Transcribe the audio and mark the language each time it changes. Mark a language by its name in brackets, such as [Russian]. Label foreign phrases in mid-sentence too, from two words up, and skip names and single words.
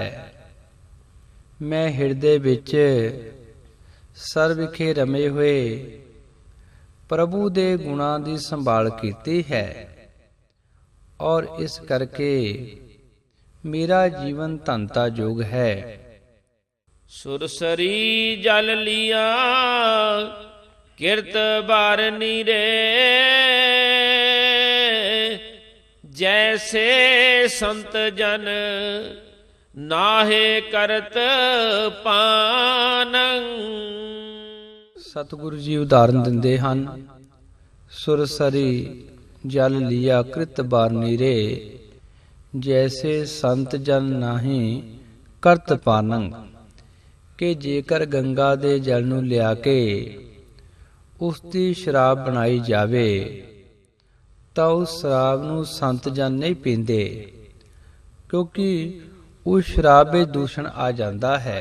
[Punjabi] ਮੈਂ ਹਿਰਦੇ ਵਿੱਚ ਸਰ ਵਿਖੇ ਰਮੇ ਹੋਏ ਪ੍ਰਭੂ ਦੇ ਗੁਣਾਂ ਦੀ ਸੰਭਾਲ ਕੀਤੀ ਹੈ, ਔਰ ਇਸ ਕਰਕੇ ਮੇਰਾ ਜੀਵਨ ਧਨਤਾ ਯੋਗ ਹੈ। ਸੁਰਸਰੀ ਜਲ ਲਿਆ ਕਿਰਤ ਬਾਰਨੀ ਰੇ, ਜੈਸੇ ਸੰਤ ਜਨ ਨਾਹੇ ਕਰਤ ਪਾਨੰ। ਸਤਿਗੁਰੂ ਜੀ ਉਦਾਹਰਨ ਦਿੰਦੇ ਹਨ, ਸੁਰਸਰੀ ਜਲ ਲਿਆ ਕ੍ਰਿਤ ਬਾਰਨੀ ਰੇ, ਜੈਸੇ ਸੰਤ ਜਨ ਨਾਹੀ ਕਰਤ ਪਾਨੰ। ਕਿ ਜੇਕਰ ਗੰਗਾ ਦੇ ਜਲ ਨੂੰ ਲਿਆ ਕੇ ਉਸ ਦੀ ਸ਼ਰਾਬ ਬਣਾਈ ਜਾਵੇ ਤਾਂ ਉਸ ਸ਼ਰਾਬ ਨੂੰ ਸੰਤ ਜਨ ਨਹੀਂ ਪੀਂਦੇ, ਕਿਉਂਕਿ ਉਸ ਸ਼ਰਾਬ ਵਿੱਚ ਦੂਸ਼ਣ ਆ ਜਾਂਦਾ ਹੈ।